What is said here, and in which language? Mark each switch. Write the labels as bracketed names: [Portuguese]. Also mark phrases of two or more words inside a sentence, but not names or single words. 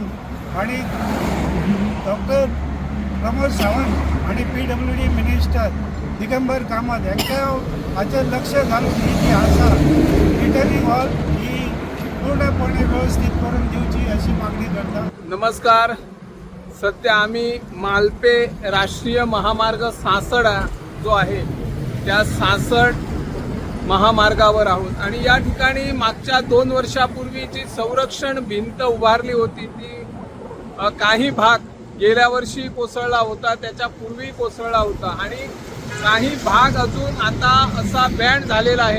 [Konkani] आनी डॉक्टर प्रमोद सावंत आनी PWD मिनिस्टर दिगंबर कामत हांकां हाचेर लक्ष घालून ही जी आसा [English] returning hall [Konkani] ही पूर्णपणे व्यवस्थीत करून दिवची अशी मागणी करता. [Marathi] नमस्कार. सध्या आम्ही मालपे राष्ट्रीय महामार्ग 66 जो आहे त्या 66 महामार्गावर आहोत आणि या ठिकाणी मागच्या 2 वर्षापूर्वी जी संरक्षण भिंत उभारली होती ती काही भाग गेल्या वर्षी कोसळला होता, त्याच्या पूर्वी कोसळला होता आणि काही भाग अजून आता असा बँड झालेला आहे.